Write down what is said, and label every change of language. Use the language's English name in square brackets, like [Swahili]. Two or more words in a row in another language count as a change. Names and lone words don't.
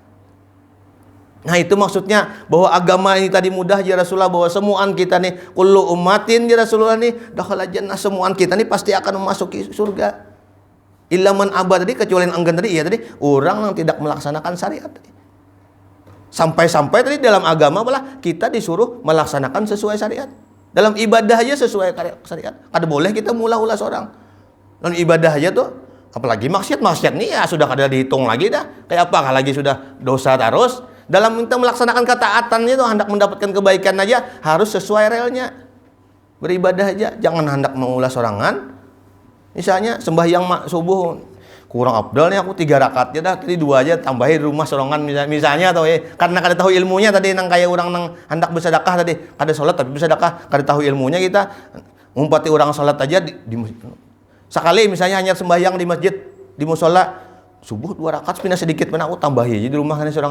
[Banjar] Nah itu maksudnya bahwa agama ini tadi mudah ya Rasulullah, bahwa semuaan kita nih [Arabic] كل أمة يا رسول الله [Banjar] nih [Arabic] دخل جنة, [Banjar] semuaan kita nih pasti akan memasuki surga. [Arabic] إلا من أبى [Banjar] tadi, kecuali yang enggan tadi, ya tadi orang yang tidak melaksanakan syariat tadi. Sampai-sampai tadi dalam agama malah kita disuruh melaksanakan sesuai syariat. Dalam ibadah aja sesuai syariat. Kada boleh kita mula-ula seorang. Dalam ibadah aja tuh, apalagi maksiat nih ya sudah kada dihitung lagi dah. Kayak apa lagi sudah dosa terus. Dalam kita melaksanakan ketaatannya itu hendak mendapatkan kebaikan aja harus sesuai relnya. beribadah aja, jangan hendak mengulas sorangan. Misalnya sembahyang subuh kurang afdal nih aku 3 rakaat aja dah, tadi 2 aja tambahin di rumah sorangan misalnya atau karena kada tahu ilmunya tadi nang kayak orang nang hendak bersedekah tadi, kada salat tapi bersedekah, kada tahu ilmunya kita ngumpati orang salat aja di sekali misalnya hanya sembahyang di masjid, di musola subuh 2 rakaat pindah sedikit mana aku tambahin aja di rumah kan sorangan.